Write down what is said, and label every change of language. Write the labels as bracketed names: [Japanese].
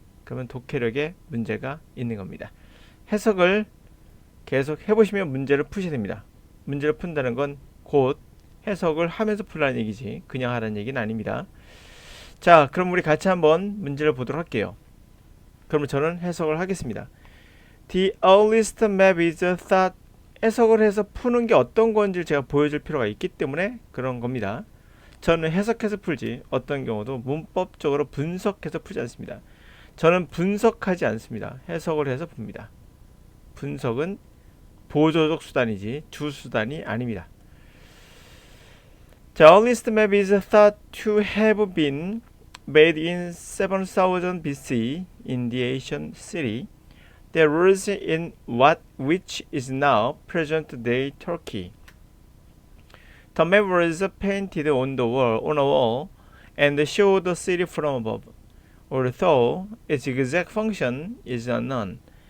[Korean] 그러면 독해력에 문제가 있는 겁니다. 해석을 계속 해보시면 문제를 푸셔야 됩니다. 문제를 푼다는 건 곧 해석을 하면서 풀라는 얘기지 그냥 하라는 얘기는 아닙니다. 자, 그럼 우리 같이 한번 문제를 보도록 할게요. 그러면 저는 해석을 하겠습니다. [English] The earliest map is thought. [Korean] 해석을 해서 푸는 게 어떤 건지 제가 보여줄 필요가 있기 때문에 그런 겁니다. 저는 해석해서 풀지 어떤 경우도 문법적으로 분석해서 풀지 않습니다. 저는 분석하지 않습니다. 해석을 해서 봅니다. 분석은 보조적 수단이지 주수단이 아닙니다. [English] The earliest map is thought to have been made in 7000 BC in the ancient city that was in which is now present-day Turkey. The map was painted on a wall and showed the city from above, although its exact function is unknown.